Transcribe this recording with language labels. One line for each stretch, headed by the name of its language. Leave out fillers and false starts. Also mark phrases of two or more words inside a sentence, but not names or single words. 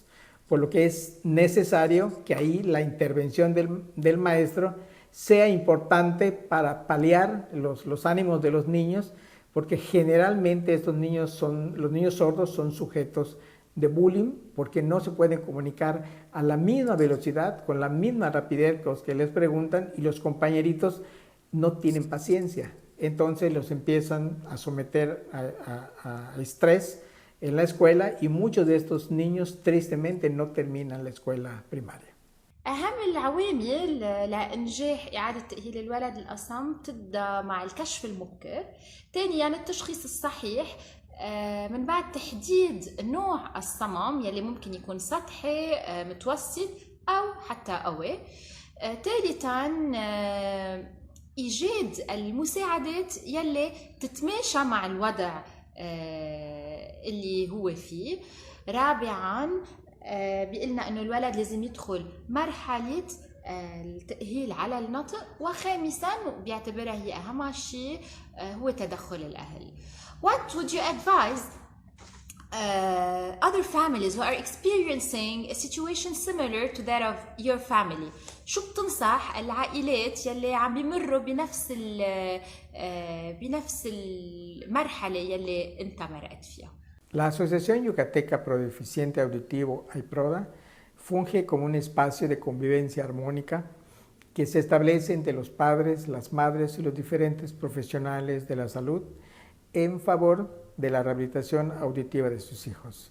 Spanish: Por lo que es necesario que ahí la intervención del maestro sea importante para paliar los ánimos de los niños, porque generalmente los niños sordos son sujetos de bullying porque no se pueden comunicar a la misma velocidad, con la misma rapidez con los que les preguntan, y los compañeritos no tienen paciencia. Entonces los empiezan a someter a estrés en la escuela y muchos de estos niños tristemente no terminan la escuela primaria.
Arabic: أهم العوامل لإنجاح إعادة تأهيل الولد الأصم تبدأ مع الكشف المبكر. ثانياً التشخيص الصحيح من بعد تحديد نوع الصمم يلي ممكن يكون سطحي متوسط أو حتى قوي. ثالثاً إيجاد المساعدات يلي تتماشى مع الوضع اللي هو فيه. رابعاً بيقلنا إنه الولد لازم يدخل مرحلة التأهيل على النطق. وخامساً بيعتبرها هي أهم شيء هو تدخل الأهل.
English: What would you advise other families who are experiencing a situation similar to that of your family?
Arabic: شو بتنصح العائلات يلي عم بيمروا بنفس المرحلة يلي انت مرقت فيها؟
Spanish: La Asociación Yucateca Prodeficiente Auditivo, AIPRODA, funge como un espacio de convivencia armónica que se establece entre los padres, las madres y los diferentes profesionales de la salud en favor de la rehabilitación auditiva de sus hijos.